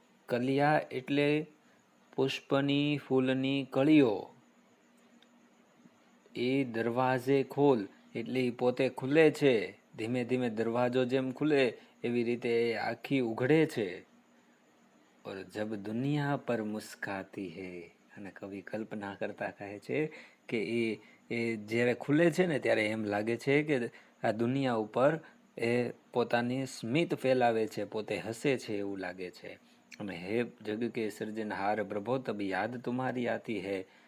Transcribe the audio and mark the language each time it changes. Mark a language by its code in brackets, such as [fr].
[gu] કલિયા એટલે પુષ્પની, ફૂલની કળીઓ. એ દરવાજે ખોલ એટલે પોતે ખુલે છે. ધીમે ધીમે દરવાજો જેમ ખુલે એવી રીતે આખી ઉઘડે છે. [hi] और जब दुनिया पर मुस्काती है. [gu] અને કવિ કલ્પના કરતા કહે છે કે એ જ્યારે ખુલે છે ને ત્યારે એમ લાગે છે કે આ દુનિયા ઉપર એ પોતાની સ્મિત ફેલાવે છે, પોતે હસે છે એવું લાગે છે. અને [hi] હે જગ કે સર્જનહાર પ્રભો તબ યાદ તુમ્હારી આતી હૈ.